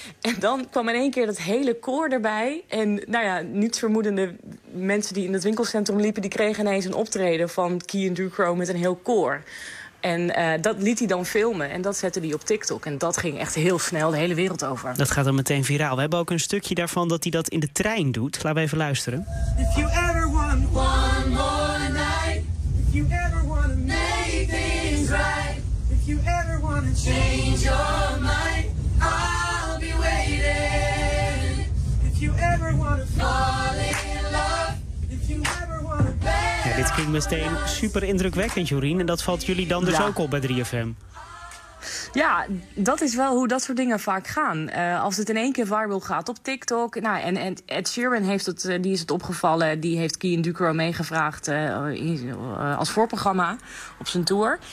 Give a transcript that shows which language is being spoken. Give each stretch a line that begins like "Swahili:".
Dutch: En dan kwam in één keer dat hele koor erbij. En niet vermoedende mensen die in het winkelcentrum liepen, die kregen ineens een optreden van Key & Ducrow met een heel koor. En dat liet hij dan filmen en dat zette hij op TikTok. En dat ging echt heel snel de hele wereld over. Dat gaat dan meteen viraal. We hebben ook een stukje daarvan dat hij dat in de trein doet. Laten we even luisteren.
English: If you ever want one more night. If you ever want to make things right. If you ever want to change your mind. I'll be waiting. If you ever want to fall in love. If you ever want to bend.
Dutch: Dit klinkt meteen super indrukwekkend, Jorien. En dat valt jullie dan dus ook op bij 3FM. Ja, dat is wel hoe dat soort dingen vaak gaan. Als het in één keer viral gaat op TikTok. Nou, en Ed Sheeran die is het opgevallen. Die heeft Key & Ducrow meegevraagd als voorprogramma op zijn tour.